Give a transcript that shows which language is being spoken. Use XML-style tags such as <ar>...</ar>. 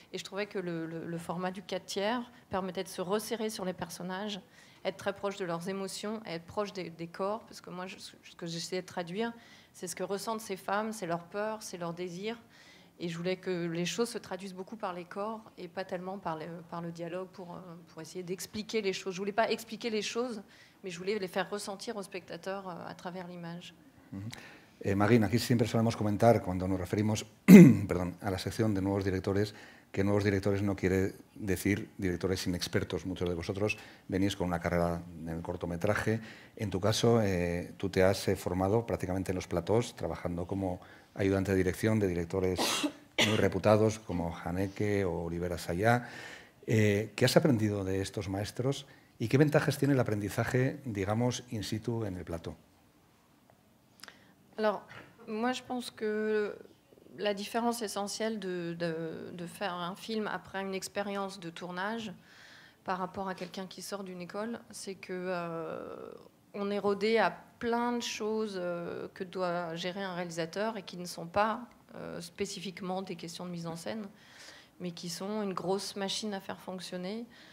<fr>Et je trouvais que le format du 4/3 permettait de se resserrer sur les personnages, être très proche de leurs émotions, être proche des corps, parce que moi, ce que j'essayais de traduire, c'est ce que ressentent ces femmes, c'est leur peur, c'est leur désir. Et je voulais que les choses se traduisent beaucoup par les corps et pas tellement par le dialogue pour essayer d'expliquer les choses. Je ne voulais pas expliquer les choses, mais je voulais les faire ressentir aux spectateurs à travers l'image.</fr> <es>Magin, aquí siempre solemos comentar, cuando nos referimos perdón, a la sección de nuevos directores, que nuevos directores no quiere decir directores inexpertos. Muchos de vosotros venís con una carrera en el cortometraje. En tu caso, tú te has formado prácticamente en los platós, trabajando como ayudante de dirección de directores muy reputados como Haneke o Oliver Assayas. ¿Qué has aprendido de estos maestros y qué ventajas tiene el aprendizaje, digamos, in situ en el plató?</es> <fr>Alors, moi, je pense que la différence essentielle de faire un film après une expérience de tournage par rapport à quelqu'un qui sort d'une école, c'est que on est rodé à plein de choses que doit gérer un réalisateur et qui ne sont pas spécifiquement des questions de mise en scène, mais qui sont une grosse machine à faire fonctionner.</fr>